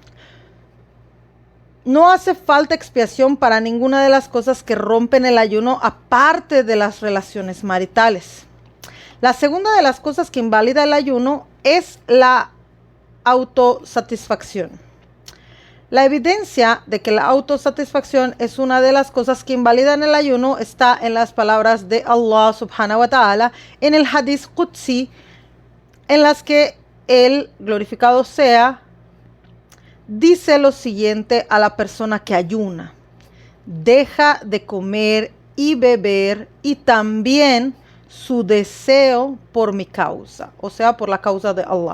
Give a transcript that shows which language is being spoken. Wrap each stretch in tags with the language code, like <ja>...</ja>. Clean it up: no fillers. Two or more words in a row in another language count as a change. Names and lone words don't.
<es>No hace falta expiación para ninguna de las cosas que rompen el ayuno, aparte de las relaciones maritales. La segunda de las cosas que invalida el ayuno es la autosatisfacción. La evidencia de que la autosatisfacción es una de las cosas que invalidan el ayuno está en las palabras de Allah</es> <ar>سبحانه وتعالى</ar> <es>en el</es> <ar>حديث قدسي,</ar> <es>en las que Él, glorificado sea, dice lo siguiente a la persona que ayuna: deja de comer y beber y también su deseo por mi causa, o sea, por la causa de Allah.</es>